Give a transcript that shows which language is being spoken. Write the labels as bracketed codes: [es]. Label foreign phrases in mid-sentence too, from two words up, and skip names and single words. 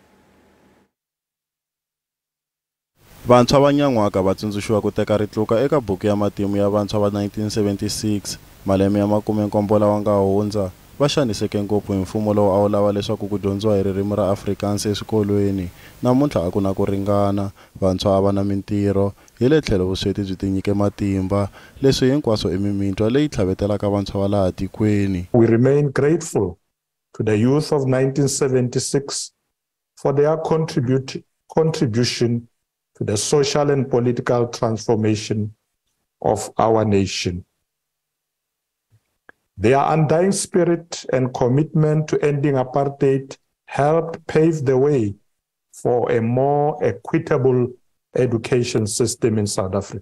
[ts] Vantshwa va Nyan'waka va tsundzuxiwa ku teka ritluka eka buku ya matimu ya vantshwa va 1976 malembe ya 70 lawa nga hundza. Va xaniseke ngopfu hi mfumo lowu a wu lava leswaku ku dyondziwa hi ririmi ra Afrikaans eswikolweni. Namuntlha a ku na ku ringana, vantshwa a va na mintirho, hi le tlhelo vusweti byi tinyike matimba, leswi hinkwaswo emimintwa leyi tlhavetelaka vantshwa va laha tikweni. [en] We remain grateful to the youth of 1976 for their contribution to the social and political transformation of our nation. Their undying spirit and commitment to ending apartheid helped pave the way for a more equitable education system in South Africa.